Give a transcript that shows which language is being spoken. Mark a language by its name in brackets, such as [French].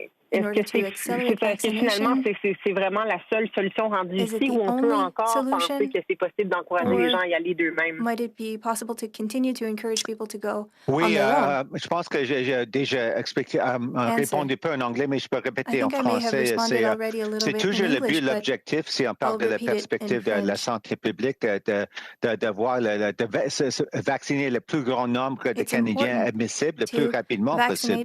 [French] Est-ce que finalement, c'est vraiment la seule solution rendue ici ou on peut encore penser que c'est possible d'encourager les gens à y aller d'eux-mêmes? [English] Might it be possible to continue to encourage people to go [French] Oui, je pense que j'ai déjà expliqué, répondu un peu en anglais, mais je peux répéter en français. C'est toujours le but, l'objectif, si on parle de la perspective de la santé publique, de voir, de vacciner le plus grand nombre de Canadiens admissibles le plus rapidement possible.